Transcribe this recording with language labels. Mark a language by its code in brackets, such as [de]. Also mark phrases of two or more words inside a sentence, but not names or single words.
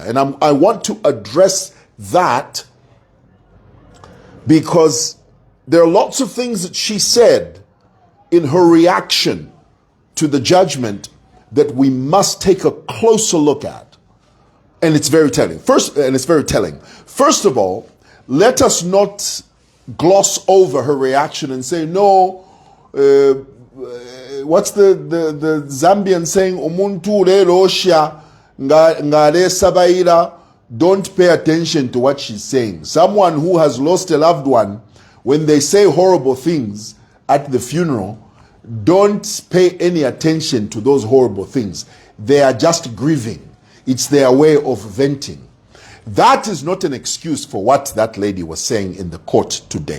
[en] And I want to address that because there are lots of things that she said in her reaction to the judgment that we must take a closer look at. And it's very telling. First of all, let us not gloss over her reaction and say, no, what's the Zambian saying? [bem] Umuntu lelosha ngare sabaira. [en] Don't pay attention to what she's saying. Someone who has lost a loved one, when they say horrible things at the funeral, don't pay any attention to those horrible things. They are just grieving. It's their way of venting. That is not an excuse for what that lady was saying in the court today.